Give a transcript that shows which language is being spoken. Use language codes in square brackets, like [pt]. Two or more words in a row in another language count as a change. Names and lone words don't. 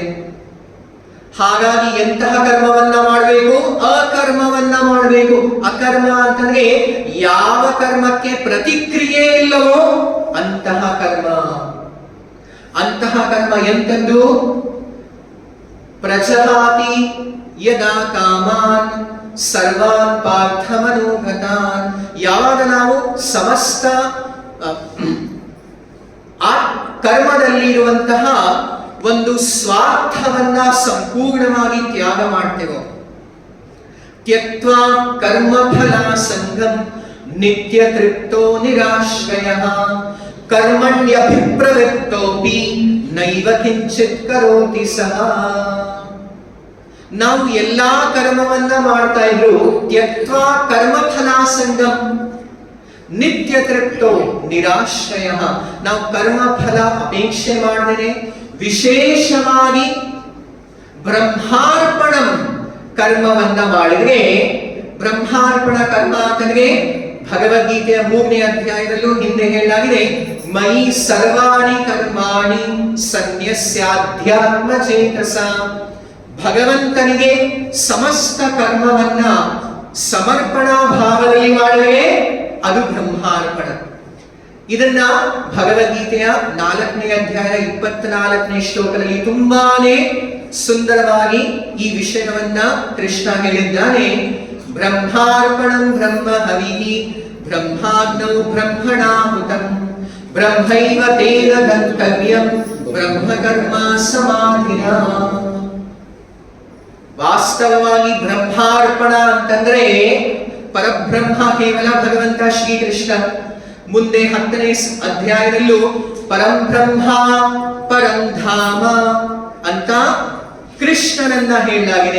[kn] ಹಾಗಾಗಿ ಎಂತಹ ಕರ್ಮವನ್ನ ಮಾಡಬೇಕು? ಅಕರ್ಮವನ್ನ ಮಾಡಬೇಕು. ಅಕರ್ಮ ಅಂತಂದ್ರೆ ಯಾವ ಕರ್ಮಕ್ಕೆ ಪ್ರತಿಕ್ರಿಯೆ ಇಲ್ಲವೋ ಅಂತಹ ಕರ್ಮ. ಅಂತಹ ಕರ್ಮ ಎಂತದ್ದು? [sa] ಪ್ರಜಹಾತಿ ಯದಾ ಕಾಮಾನ್ ಸರ್ವಾನ್ ಪಾರ್ಥ ಮನೋಗತಾನ್. [kn] ಯಾವಾಗ ನಾವು ಸಮಸ್ತ ಆ ಕರ್ಮದಲ್ಲಿ ಇರುವಂತಹ ಒಂದು ಸ್ವಾರ್ಥವನ್ನ ಸಂಪೂರ್ಣವಾಗಿ ತ್ಯಾಗ ಮಾಡ್ತೇವೋ, [sa] ತ್ಯಕ್ತ್ವಾ ಕರ್ಮಫಲ ಸಂಗಂ ನಿತ್ಯ ತೃಪ್ತೋ ನಿರಾಶ್ರಯಃ ಕರ್ಮಣ್ಯಭಿಪ್ರವೃತ್ತೋಪಿ ನೈವ ಕಿಂಚಿತ್ ಕರೋತಿ ಸಹ. [kn] ನಾವು ಎಲ್ಲಾ ಕರ್ಮವನ್ನ ಮಾಡ್ತಾ ಇದ್ರು, [sa] ತ್ಯಕ್ತ್ವಾ ಕರ್ಮಫಲ ಸಂಗಂ ನಿತ್ಯ ತೃಪ್ತೋ ನಿರಾಶ್ರಯ. [kn] ನಾವು ಕರ್ಮ ಫಲ ಅಪೇಕ್ಷೆ ಮಾಡಿದರೆ, ವಿಶೇಷವಾಗಿ ಬ್ರಹ್ಮಾರ್ಪಣಂ ಕರ್ಮವನ್ನ ಮಾಡಿದ್ರೆ, ಬ್ರಹ್ಮಾರ್ಪಣ ಕರ್ಮ ಅಂತಂದ್ರೆ ಭಗವದ್ಗೀತೆಯ 3ನೇ ಅಧ್ಯಾಯದಲ್ಲೂ ಹಿಂದೆ ಹೇಳಲಾಗಿದೆ, [sa] ಮಯಿ ಸರ್ವಾಣಿ ಕರ್ಮಾಣಿ ಸನ್ಯಸ್ಯಾಧ್ಯಾತ್ಮ ಚೇತಸ. [kn] ಭಗವಂತನಿಗೆ ಸಮಸ್ತ ಕರ್ಮವನ್ನ ಸಮರ್ಪಣಾ ಭಾವದಲ್ಲಿ ಮಾಡಿದರೆ ಅದು ಬ್ರಹ್ಮಾರ್ಪಣ. ಇದನ್ನ ಭಗವದ್ಗೀತೆಯ 4ನೇ ಅಧ್ಯಾಯ 24ನೇ ಶ್ಲೋಕದಲ್ಲಿ ತುಂಬಾನೇ ಸುಂದರವಾಗಿ ಈ ವಿಷಯವನ್ನ ಕೃಷ್ಣ ಹೇಳಿದ್ದಾನೆ. [sa] ಬ್ರಹ್ಮಾರ್ಪಣಂ ಬ್ರಹ್ಮ ಹವಿಃ ಬ್ರಹ್ಮಾಗ್ನೌ ಬ್ರಹ್ಮಣಾಹುತಂ ಬ್ರಹ್ಮೈವ ತೇನ ಗಂತವ್ಯಂ ಬ್ರಹ್ಮಕರ್ಮ ಸಮಾಧಿನಾ. [kn] ವಾಸ್ತವವಾಗಿ ಬ್ರಹ್ಮಾರ್ಪಣ ಅಂತಂದ್ರೆ ಪರಬ್ರಹ್ಮ ಕೇವಲ ಭಗವಂತ ಶ್ರೀಕೃಷ್ಣ. ಮುಂದೆ 10ನೇ ಅಧ್ಯಾಯದಲ್ಲೂ [sa] ಪರಂಬ್ರಹ್ಮ ಪರಂಧಾಮ [kn] ಅಂತ ಕೃಷ್ಣನನ್ನ ಹೇಳಲಾಗಿದೆ.